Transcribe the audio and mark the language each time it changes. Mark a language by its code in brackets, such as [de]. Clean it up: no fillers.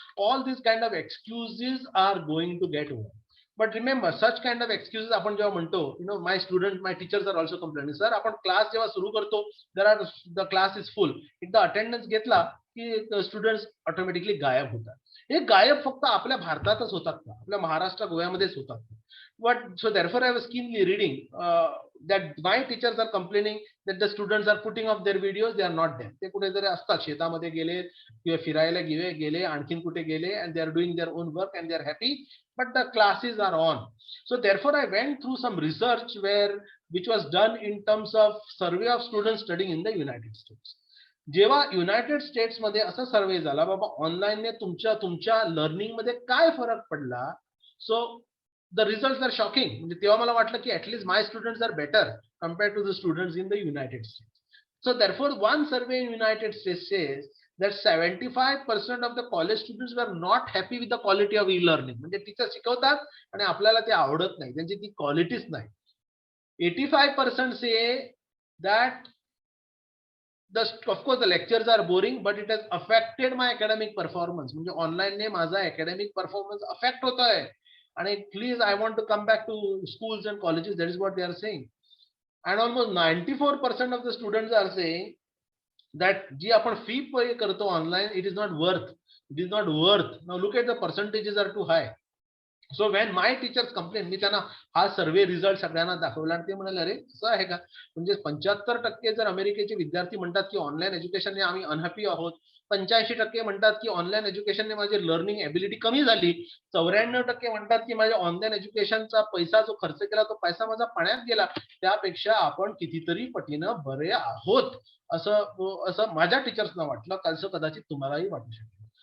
[en] All these kind of excuses are going to get over. But remember, such kind of excuses [mr] आपण जेव्हा म्हणतो, [en] my teachers are also complaining, sir, [mr] आपण class जेव्हा सुरू करतो, [en] the class is full, [mr] एकदा attendance घेतला की स्टुडंट्स ऑटोमॅटिकली गायब होतात. हे गायब फक्त आपल्या भारतातच होतात का? आपल्या महाराष्ट्र गोव्यामध्येच होतात. [en] But so therefore I was keenly reading that my teachers are complaining that the students are putting off their videos, they are not there. [mr] ते कुठेतरी असतात, शेतामध्ये गेले किंवा फिरायला गेले, आणखीन कुठे गेले, [en] and they are doing their own work and they are happy, but the classes are on. So therefore I went through some research which was done in terms of survey of students studying in the United States. [mr] जेव्हा United states मध्ये असा सर्वे झाला, बाबा ऑनलाईनने तुमच्या learning मध्ये काय फरक पडला, [en] So the results are shocking. [mr] म्हणजे तेव्हा मला वाटलं की [en] At least my students are better compared to the students in the United States. So therefore, one survey in United States says that 75% of the college students were not happy with the quality of e-learning. [mr] म्हणजे teacher शिकवतात आणि आपल्याला ते आवडत नाही, त्यांची ती क्वालिटीच नाही. [en] 85% say that of course the lectures are boring, but it has affected my academic performance. [mr] म्हणजे ऑनलाईन ने माझा academic performance affect होत आहे. [en] आणि please, I want to come back to schools and colleges. That is what they are saying. And almost 94% of the students are saying that [mr] जी आपण fee pay करतो online, [en] it is not worth. It is not worth. Now look at the percentages are too high. So when my teachers complain, [mr] मी त्यांना हा सर्वे result सगळ्यांना दाखवला आणि ते म्हणाले, अरे असं आहे का? म्हणजे 75% जर अमेरिकेचे विद्यार्थी म्हणतात की ऑनलाईन एज्युकेशनने आम्ही अनहॅपी आहोत, 85% म्हणतात की ऑनलाईन एज्युकेशनने माझी लर्निंग एबिलिटी कमी झाली, 94% म्हणतात की माझ्या ऑनलाईन एज्युकेशनचा पैसा जो खर्च केला तो पैसा माझा पाण्यात गेला, त्यापेक्षा आपण कितीतरी पटीनं बरे आहोत असं माझ्या टीचर्सना वाटलं, असं कदाचित तुम्हालाही वाटू शकतं.